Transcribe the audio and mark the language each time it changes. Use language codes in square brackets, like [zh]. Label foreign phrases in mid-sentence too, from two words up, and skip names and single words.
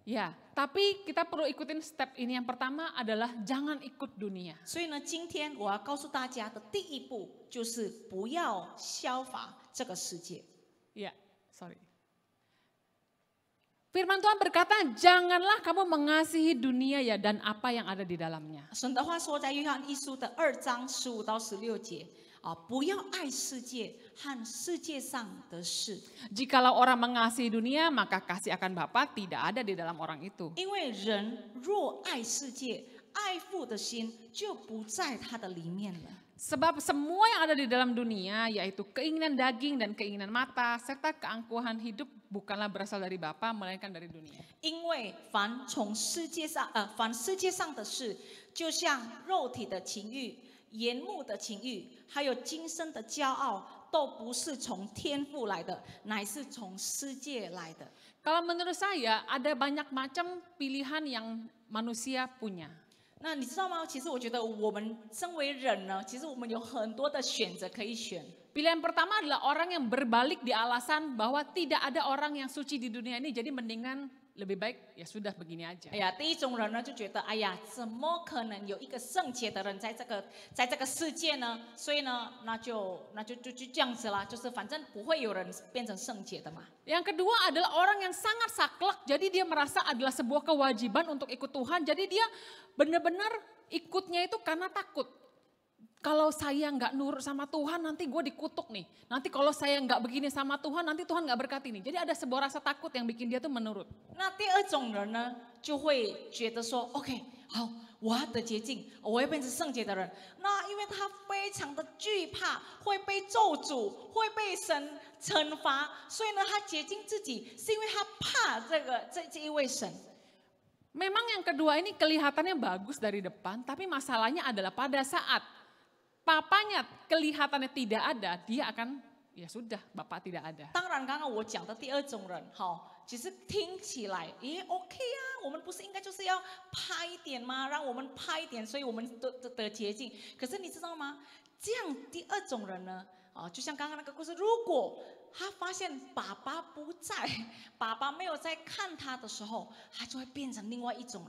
[id] Ya, tapi kita perlu ikutin step ini. Yang pertama adalah jangan ikut dunia. [zh] 所以呢，今天我要告诉大家的第一步就是不要效法这个世界。 [id] Ya, sorry. Firman Tuhan berkata, janganlah kamu mengasihi dunia ya dan apa yang ada di dalamnya. [zh] 神的话说，在约翰一书的2章15到16节啊，不要爱世界和世界上的事， [id] Jikalau orang mengasihi dunia, maka kasih akan Bapa tidak ada di dalam orang itu. [zh] 因为人若爱世界，爱父的心就不在他的里面了。 [id] Sebab semua yang ada di dalam dunia, yaitu keinginan daging dan keinginan mata, serta keangkuhan hidup bukanlah berasal dari Bapa, melainkan dari dunia. [zh] 因为凡世界上的事，就像肉体的情欲、眼目的情欲，还有今生的骄傲，都不是从天父来的，乃是从世界来的。 [id] Kalau menurut saya, ada banyak macam pilihan yang manusia punya. [zh] 那你知道吗？其实我觉得我们身为人呢，其实我们有很多的选择可以选。 [id] Pilihan pertama adalah orang yang berbalik di alasan bahwa tidak ada orang yang suci di dunia ini, jadi mendingan lebih baik ya sudah begini aja. [zh] 哎呀，第一种人呢就觉得，哎呀，怎么可能有一个圣洁的人在这个世界呢？所以呢，那就这样子啦，就是反正不会有人变成圣洁的嘛。 [id] Yang kedua adalah orang yang sangat saklek, jadi dia merasa adalah sebuah kewajiban untuk ikut Tuhan, jadi dia benar-benar ikutnya itu karena takut. Kalau saya nggak nurut sama Tuhan nanti gue dikutuk nih. Nanti kalau saya nggak begini sama Tuhan nanti Tuhan nggak berkati nih. Jadi ada sebuah rasa takut yang bikin dia tuh menurut. [zh] 那第二种人呢，就会觉得说 ，OK， 好，我要得洁净，我要变成圣洁的人。那因为他非常的惧怕会被咒诅，会被神惩罚，所以呢，他洁净自己是因为他怕这一位神。 [id] Memang yang kedua ini kelihatannya bagus dari depan, tapi masalahnya adalah pada saat papanya kelihatannya tidak ada, dia akan ya sudah, Bapak tidak ada. [zh] 当然，刚刚我讲的第二种人，好，其实听起来也 OK 啊，我们不是应该就是要拍一点吗？让我们拍一点，所以我们得洁净。可是你知道吗？这样第二种人呢，啊，就像刚刚那个故事，如果他发现爸爸不在，爸爸没有在看他的时候，他就会变成另外一种人。